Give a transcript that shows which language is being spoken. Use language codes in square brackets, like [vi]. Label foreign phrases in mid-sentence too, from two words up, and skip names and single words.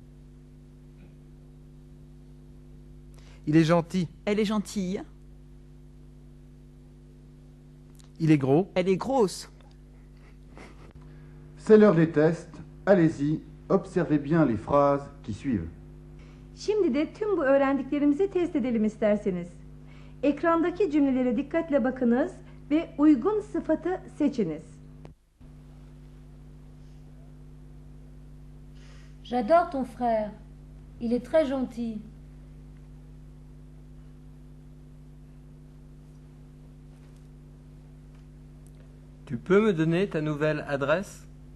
[fr] il est gentil, Elle est gentille. il est gros, Elle est grosse. C'est l'heure des tests. Allez-y, observez bien les phrases qui suivent. [tr] Şimdi de tüm bu öğrendiklerimizi test edelim isterseniz. Ekrandaki cümlelere dikkatle bakınız ve uygun sıfatı seçiniz. [fr] J'adore ton frère. Il est très gentil. Tu peux me donner ta nouvelle adresse?